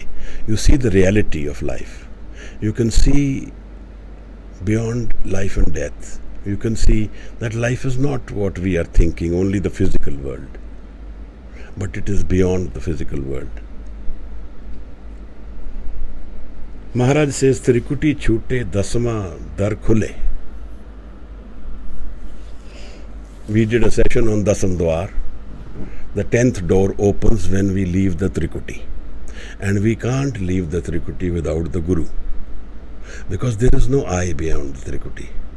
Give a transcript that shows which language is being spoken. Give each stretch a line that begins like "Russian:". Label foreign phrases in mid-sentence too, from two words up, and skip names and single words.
English: You see the reality of life. You can see beyond life and death. You can see that life is not what we are thinking, only the physical world. But it is beyond the physical world. Maharaj says,
Hindi: त्रिकुटी छूटे दसमा दर खुले.
English: We did a session on Dasam Dwar. The 10th door opens when we leave the Trikuti. And we can't leave the Trikuti without the Guru. Because there is no I beyond the Trikuti.